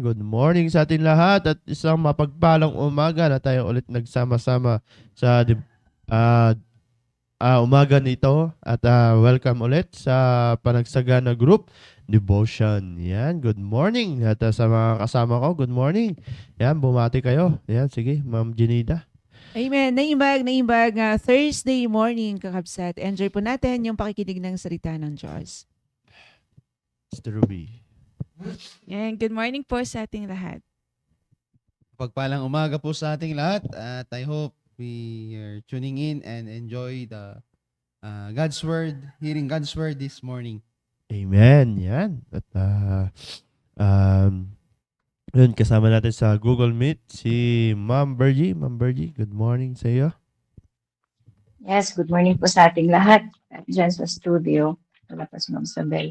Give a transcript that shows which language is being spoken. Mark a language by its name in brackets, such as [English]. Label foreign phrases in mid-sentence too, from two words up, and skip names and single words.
[English] Good morning [Filipino] sa atin lahat at isang mapagpalang umaga na tayo ulit nagsama-sama sa umaga nito at welcome ulit sa Panagsagana Group Devotion. [English] Yan, good morning. [Filipino] At sa mga kasama ko, [English] good morning. [Filipino] Yan, bumati kayo. Yan, sige, Ma'am Jenida. Amen. [Iloko] Naimbag [English] Thursday morning, [Iloko] kakabsat. [Filipino] Enjoy po natin yung pakikinig ng salita ng Diyos. Mr. Ruby. [English] And good morning [Filipino] po sa ating lahat. Pagpalang umaga po sa ating lahat at [English] I hope we are tuning in and enjoy the God's Word, hearing God's Word this morning. [Filipino] Amen. Yan. At yun, kasama natin sa Google Meet si Ma'am Bergie. Ma'am Bergie, [English] good morning [Filipino] sa iyo. [English] Yes, good morning [Filipino] po sa ating lahat. At dyan sa studio, wala pa si Ma'am Sabel.